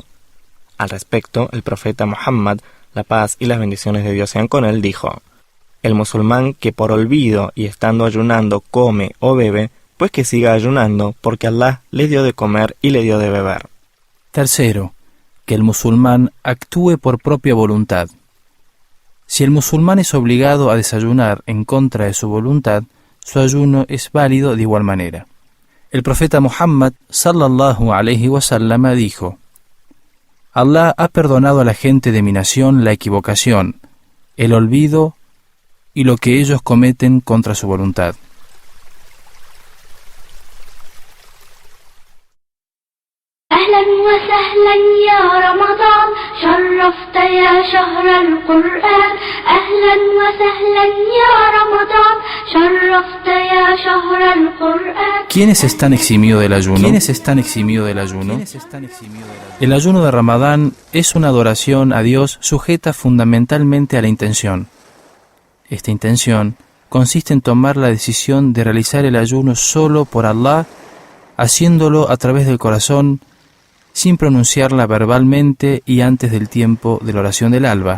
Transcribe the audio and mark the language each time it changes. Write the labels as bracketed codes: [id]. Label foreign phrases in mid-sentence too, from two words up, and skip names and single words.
[es] Al respecto, el profeta Muhammad, la paz y las bendiciones de Dios sean con él, dijo: el musulmán que por olvido y estando ayunando come o bebe, pues que siga ayunando, porque Allah le dio de comer y le dio de beber. Tercero, que el musulmán actúe por propia voluntad. Si el musulmán es obligado a desayunar en contra de su voluntad, su ayuno es válido de igual manera. El profeta Muhammad [ar] صلى الله عليه وسلم [es] dijo: Allah ha perdonado a la gente de mi nación la equivocación, el olvido y lo que ellos cometen contra su voluntad. [ar] أهلا وسهلا يا رمضان شرفت يا شهر القرآن أهلا وسهلا يا رمضان شرفت يا شهر القرآن. [es] ¿Quiénes están eximidos del ayuno? El ayuno de Ramadán es una adoración a Dios sujeta fundamentalmente a la intención. Esta intención consiste en tomar la decisión de realizar el ayuno solo por Allah, haciéndolo a través del corazón, sin pronunciarla verbalmente y antes del tiempo de la oración del alba.